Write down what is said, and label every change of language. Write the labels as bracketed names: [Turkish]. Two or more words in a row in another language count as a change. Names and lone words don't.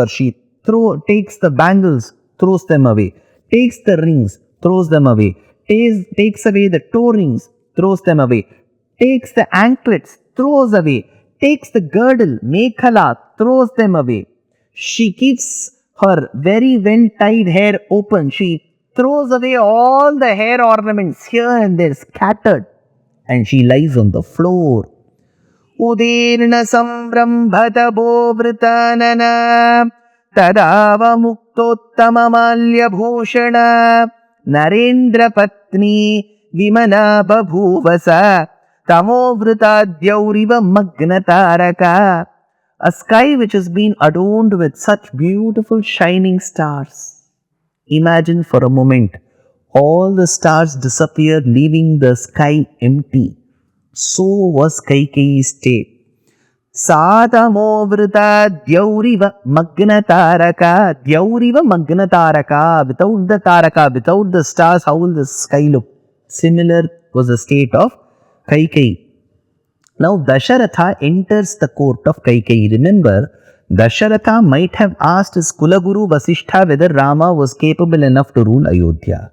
[English] She takes the bangles, throws them away, takes the rings, throws them away, takes away the toe rings, throws them away, takes the anklets, throws away, takes the girdle, mekhala, throws them away. She keeps her very well tied hair open. She throws away all the hair ornaments here and there scattered, and she lies on the floor. [Sanskrit] Udirna sambrambhata bovritanana tadava muktottama malya bhushana narendra patni vimana babhuvasa tamovritadyavriva magnataraka. [English] A sky which has been adorned with such beautiful shining stars. Imagine for a moment, all the stars disappeared, leaving the sky empty. So was Kaikeyi's state. [Sanskrit] Satamovrita dyauriva magnataraka. Dyauriva magnataraka. [English] Without the taraka, without the stars, how will the sky look? Similar was the state of Kaikeyi. Now Dasharatha enters the court of Kaikeyi. Remember, Dasharatha might have asked his Kulaguru Vasishtha whether Rama was capable enough to rule Ayodhya.